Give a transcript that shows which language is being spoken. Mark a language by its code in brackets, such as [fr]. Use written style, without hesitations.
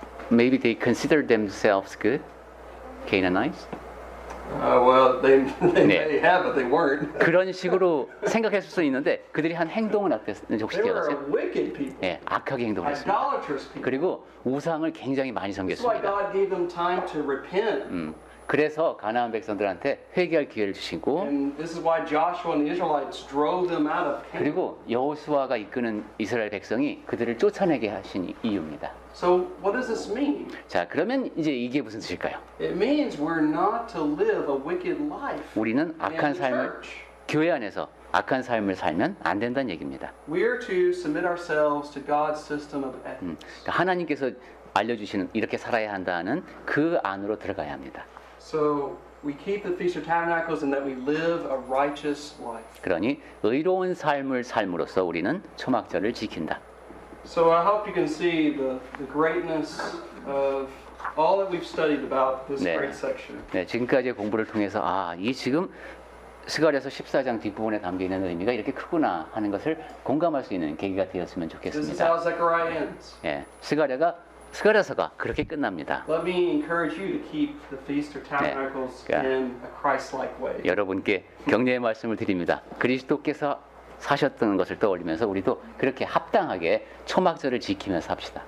[en] maybe they consider themselves good, Canaanites. Well, they [ko] 네. [en] may have, but they weren't. [ko] 그런 식으로 생각했을 수 있는데 그들이 한 행동은 어땠는지 혹시 [en] They were [ko] 기억하세요? [en] wicked people, [ko] 예, 악하게 행동을 했습니다. [en] idolatrous people. [ko] 그리고 우상을 굉장히 많이 [en] That's why [ko] 섬겼습니다. [en] God gave them time to repent. [ko] 그래서 가나안 백성들한테 회개할 기회를 주시고 [en] And this is why Joshua and the Israelites drove them out of Canaan. [ko] 그리고 여호수아가 이끄는 이스라엘 백성이 그들을 쫓아내게 하신 이유입니다. [en] So what does this mean? [ko] 자, 그러면 이제 이게 무슨 뜻일까요? [en] It means we're not to live a wicked life [ko] 우리는 [en] in [ko] 악한 [en] the [ko] 삶을 [en] church. [ko] 교회 안에서 악한 삶을 살면 안 된다는 얘기입니다. [en] We're to submit ourselves to God's system of ethics. [ko] 그러니까 하나님께서 알려주시는 이렇게 살아야 한다는 그 안으로 들어가야 합니다. [en] So we keep the Feast of Tabernacles and that we live a righteous life. [ko] 그러니 의로운 삶을 삶으로써 우리는 초막절을 지킨다. [en] So I hope you can see the greatness of all that we've studied about this [ko] 네. [en] great section. [ko] 네, 지금까지의 공부를 통해서 이 지금 스가랴서 14장 뒷부분에 담겨 있는 의미가 이렇게 크구나 하는 것을 공감할 수 있는 계기가 되었으면 [en] This is [ko] 좋겠습니다. [en] how Zechariah ends. [ko] 예, 스가랴서가 그렇게 끝납니다. [en] Let me encourage you to keep the Feast of Tabernacles Yeah. in a Christ-like way. [ko] 여러분께 격려의 말씀을 드립니다. 그리스도께서 사셨던 것을 떠올리면서 우리도 그렇게 합당하게 초막절을 지키면서 합시다.